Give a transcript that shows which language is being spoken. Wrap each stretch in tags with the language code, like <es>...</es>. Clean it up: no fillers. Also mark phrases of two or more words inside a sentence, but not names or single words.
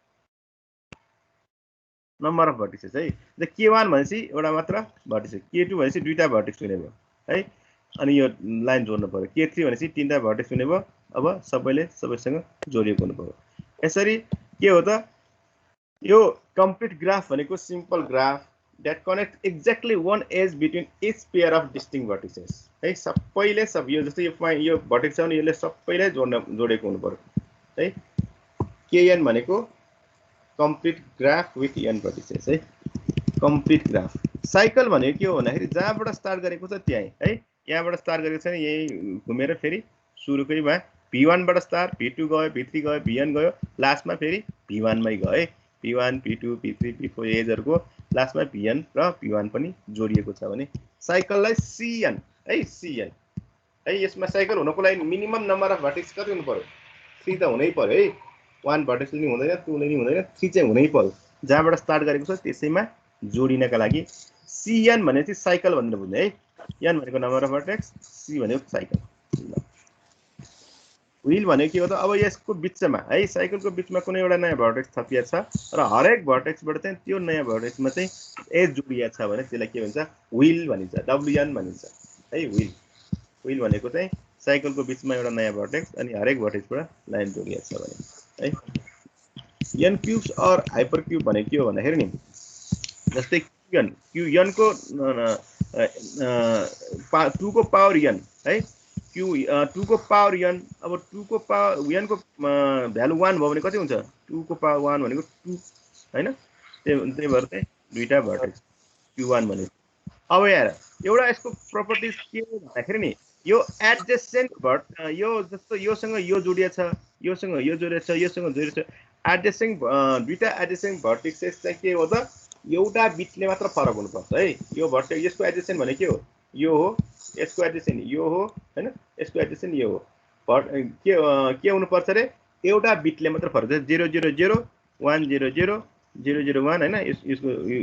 <en>number of vertexes</en> <ne>है द k1 भनेपछि एउटा मात्र भर्टेक्स k2 भनेपछि दुईटा भर्टेक्स हुने भयो है अनि यो लाइन जोड्नु पर्यो k3 भनेपछि तीनटा भर्टेक्स हुने भयो अब सबैसँग जोडिएको हुनु पर्यो यसरी के हो त यो</ne> <en>complete graph</en> <ne>भनेको</ne> <en>simple graph that connect exactly one edge between each pair of distinct vertices</en> <ne>है सबैले सब यो जस्तै यो भर्टेक्स छ भने यसले सबैले जोडेको हुनु पर्यो है kn भनेको</ne> <en>complete graph with n vertices</en> <ne>है</ne> <en>complete graph</en> <ne>साइकल भनेको के हो भन्दाखेरि जहाँबाट स्टार्ट गरेको छ त्यही है यहाँबाट स्टार्ट गरेको छ नि यही घुमेर फेरि सुरुकैमा v1 बाट स्टार्ट v2 गयो v3 गयो vn गयो लास्टमा फेरि v1 मै गयो है v1 v2 v3 v4 एजहरुको लास्टमा vn र v1 पनि जोडिएको छ भने साइकललाई cn है cn है यसमा साइकल हुनको लागि</ne> <en>minimum number of vertex</en> <ne>कति हुनु पर्यो 3 त हुनै पर्यो है 1 भर्टेक्स नि हुँदैन 2 नि हुँदैन 3 चाहिँ हुनै पर्यो जहाँबाट स्टार्ट गरेको छ त्यसैमा जोडिनका लागि cn भने चाहिँ साइकल भनेर बुझ्ने है n भनेको</ne> <en>number of vertex</en> <ne>c भनेको साइकल व्हील भनेको के हो त अब यसको बिचमा है साइकलको बिचमा कुनै एउटा नयाँ भर्टेक्स थपिएको छ र हरेक भर्टेक्सबाट चाहिँ त्यो नयाँ भर्टेक्समा चाहिँ एज जोडिएको छ भने त्यसलाई के भन्छ व्हील भनिन्छ wn भनिन्छ है व्हील भनेको चाहिँ साइकलको बिचमा एउटा नयाँ भर्टेक्स अनि हरेक भर्टेक्सबाट लाइन जोडिएको छ भने है</ne> <en>n cubes or hyper cube</en> <ne>भनेको के हो भन्दाखेरि नि जस्तै n को 2 को पावर n है q 2 को पावर n अब 2 को पावर n को भ्यालु 1 भयो भने कति हुन्छ 2 को पावर 1 भनेको 2 हैन त्यही भएर चाहिँ दुईटा भर्टेक्स q1 भनेको अब यार एउटा यसको प्रपर्टिज के हो भन्दाखेरि नि यो एडजेसेन्ट यो जस्तो योसँग यो जोडिएको छ योसँग यो जोडिएको छ योसँग जोडिएको छ एडजेसेन्ट दुईटा</ne> <en>adjacent vertexes</en> <ne>चाहिँ के हो त एउटा बिटले मात्र फरक हुनु पर्छ है यो भर्टेक्स यसको एडजेसेन्ट भने के हो यो हो यसको एडजेसेन्ट यो हो हैन यसको एडजेसेन्ट यो हो के हुनु पर्छ रे एउटा बिटले मात्र फरक छ 000 100 001 हैन यसको</ne>